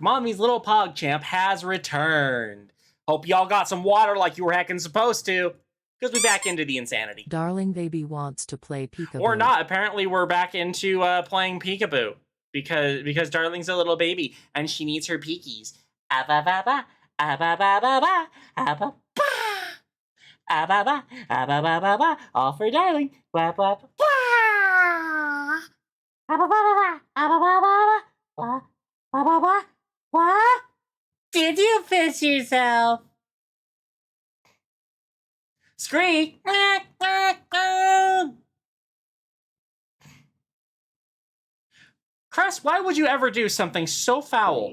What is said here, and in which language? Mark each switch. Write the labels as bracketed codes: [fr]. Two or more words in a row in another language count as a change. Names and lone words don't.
[en] Mommy's little PogChamp has returned. Hope y'all got some water like you were heckin' supposed to, because we're back into the insanity. Darling baby wants to play peekaboo. Or not. Apparently we're back into playing peekaboo, because Darling's a little baby and she needs her peekies. Ah-ba-ba-ba, ah-ba-ba-ba-ba, ah-ba-ba. Ah-ba-ba, ah-ba-ba-ba-ba, all for Darling. Ba-ba-ba. Ah-ba-ba-ba-ba, ah-ba-ba-ba-ba. What? What? Did you piss yourself? Screech! Cress, why would you ever do something so foul?